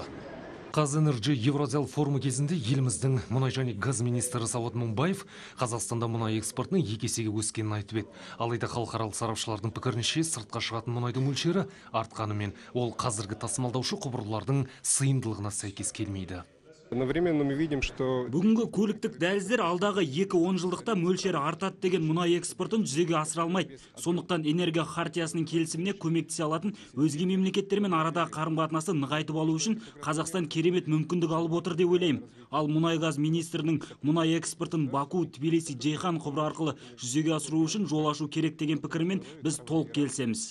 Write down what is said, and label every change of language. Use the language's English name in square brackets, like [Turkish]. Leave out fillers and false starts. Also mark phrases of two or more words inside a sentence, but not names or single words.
[Kazakh] Қазэнерджи Евразиялық форумы кезінде еліміздің мұнай және газ министрі Сауат Мыңбаев Қазақстанда мұнай экспортының 2 есеге өскенін айтып еді. Алайда халықаралық сарапшылардың пікірінше сыртқа шығатын мұнайдың мөлшері артқанымен ол қазіргі тасымалдаушы құбырлардың сыйымдылығына сәйкес келмейді. [Russian] Одновременно мы видим, что [Kazakh] бүгінгі көліктік дәліздер алдағы 2-10 жылдықта мөлшері артады деген мұнай экспортын жүзеге асыра алмайды. Сондықтан энергия хартиясының келісіміне көмектесе алатын өзге мемлекеттермен арадағы қарым-қатынасты нығайтып алу үшін Қазақстан керемет мүмкіндік алып отыр деп ойлаймын. Ал мұнай-газ министрінің мұнай экспортын Баку, Тбилиси, Джейхан құбыры арқылы жүзеге асыру үшін жол ашу керек деген пікірмен біз толық келісеміз.